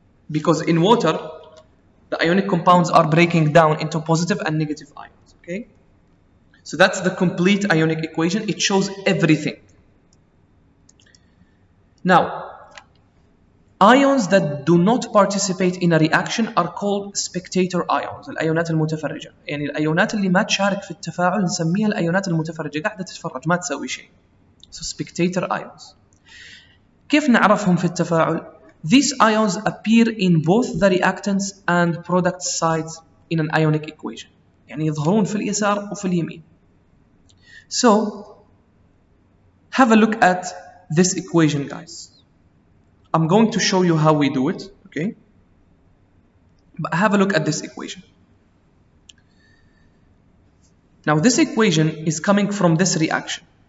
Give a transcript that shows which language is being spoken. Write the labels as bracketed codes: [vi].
[en] Because in water, the ionic compounds are breaking down into positive and negative ions. Okay? So that's the complete ionic equation. It shows everything. Now, ions that do not participate in a reaction are called spectator ions. [ar] الأيونات المتفرجة. يعني الأيونات اللي ما تشارك في التفاعل نسميها الأيونات المتفرجة، قاعدة تتفرج ما تسوي شيء. [en] So spectator ions. [ar] كيف نعرفهم في التفاعل؟ [en] These ions appear in both the reactants and product sides in an ionic equation. [ar] يعني يظهرون في اليسار وفي اليمين. [en] So, have a look at this equation, guys. I'm going to show you how we do it, okay? But have a look at this equation. Now, this equation is coming from this reaction.